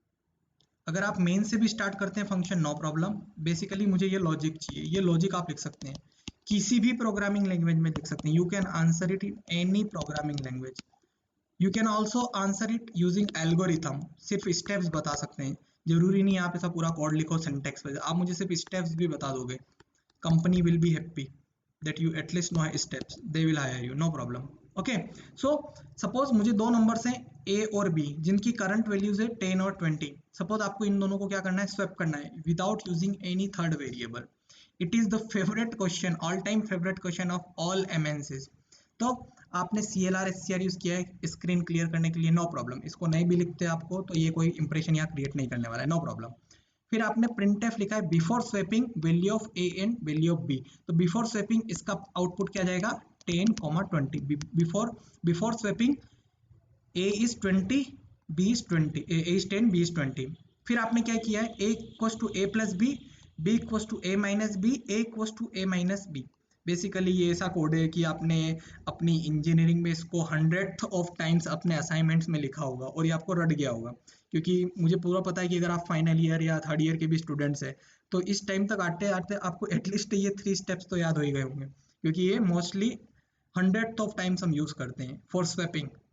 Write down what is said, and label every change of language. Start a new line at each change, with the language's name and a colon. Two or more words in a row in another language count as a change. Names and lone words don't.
Hindi: अगर आप मेन से भी स्टार्ट करते हैं फंक्शन,
English: no problem.
Hindi: बेसिकली मुझे ये लॉजिक चाहिए, ये लॉजिक आप लिख सकते हैं किसी भी
English: programming language
Hindi: में लिख सकते हैं।
English: You can answer it in any programming language. You can also answer it using algorithm,
Hindi: सिर्फ स्टेप्स बता सकते हैं, जरूरी नहीं आप ऐसा पूरा कोड लिखो सिंटेक्स पे, आप मुझे सिर्फ स्टेप्स भी बता दोगे।
English: Company will be happy that you at least know steps, they will hire you, no problem. Okay, so suppose
Hindi: मुझे दो नंबर्स हैं ए और बी, जिनकी
English: current values
Hindi: है 10 और 20। सपोज आपको इन दोनों को क्या करना है, स्वैप करना है
English: without using any third variable. It is the favorite question, all time favorite question of all MNCs.
Hindi: तो आपने CLR SCR यूज किया है
English: screen clear
Hindi: करने के लिए,
English: no problem.
Hindi: इसको नहीं भी लिखते आपको तो ये कोई इंप्रेशन यहाँ क्रिएट नहीं करने वाला है,
English: no problem.
Hindi: फिर आपने
English: printf
Hindi: लिखा है
English: before swapping value of a and value of b.
Hindi: तो
English: before swapping
Hindi: इसका आउटपुट क्या जाएगा, 10, 20।
English: Before swapping a is 20, b is 20, a is 10, b is 20।
Hindi: फिर आपने क्या किया है,
English: a equals to a plus b, b equals to a minus b, a equals to a minus b।
Hindi: बेसिकली ये ऐसा कोड है कि आपने अपनी इंजीनियरिंग में इसको
English: 100th of times
Hindi: अपने असाइनमेंट्स में लिखा होगा और ये आपको रट गया होगा, क्योंकि मुझे पूरा पता है कि अगर आप
English: final year
Hindi: या
English: third year
Hindi: के भी स्टूडेंट्स हैं तो इस टाइम तक आते आते आपको एटलीस्ट ये 3 स्टेप्स तो याद हो ही गए होंगे, क्योंकि ये
English: mostly 100th of times
Hindi: हम यूज करते हैं
English: for swapping.